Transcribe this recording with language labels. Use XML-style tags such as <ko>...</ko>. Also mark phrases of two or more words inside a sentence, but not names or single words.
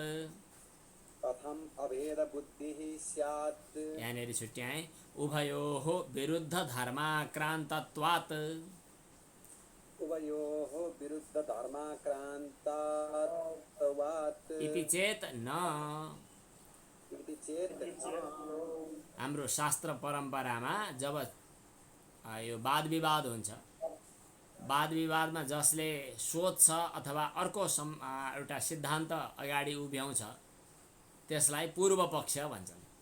<sa>कथम् अभेदबुद्धिः स्यात्।</sa> <ne>यहाँनिर छुट्याएँ।</ne> <sa>उभयोः विरुद्धधर्माक्रान्तत्वात् उभयोः विरुद्धधर्माक्रान्तत्वात् इति चेत् न।</sa> <ne>हाम्रो शास्त्र परम्परामा जब यो वाद विवाद हुन्छ, वाद विवादमा जसले सोध्छ अथवा अर्को एउटा सिद्धान्त अगाडि उभ्याउँछ त्यसलाई पूर्व पक्ष भन्छन्।</ne>